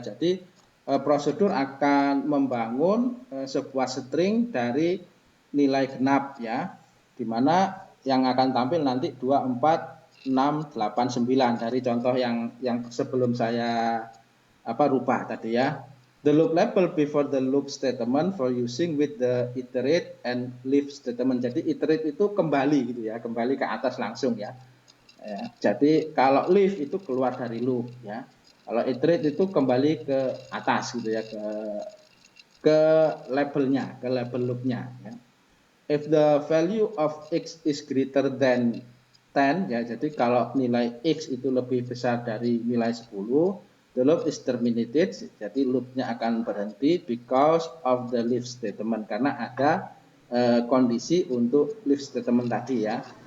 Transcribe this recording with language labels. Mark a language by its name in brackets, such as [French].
[Indonesian] Jadi prosedur akan membangun sebuah string dari nilai genap ya, di mana yang akan tampil nanti 2, 4, 6, 8, 9 dari contoh yang sebelum saya rubah tadi ya. [English] The loop label before the loop statement for using with the iterate and leave statement. [Indonesian] Jadi iterate itu kembali gitu ya, kembali ke atas langsung ya. Jadi kalau leave itu keluar dari loop ya. Kalau iterate itu kembali ke atas gitu ya, ke labelnya, ke label loopnya ya. [English] If the value of x is greater than 10 [Indonesian] ya, jadi kalau nilai x itu lebih besar dari nilai 10, [English] the loop is terminated, [Indonesian] jadi loopnya akan berhenti [English] because of the leave statement, [Indonesian] karena ada kondisi untuk leave statement tadi ya.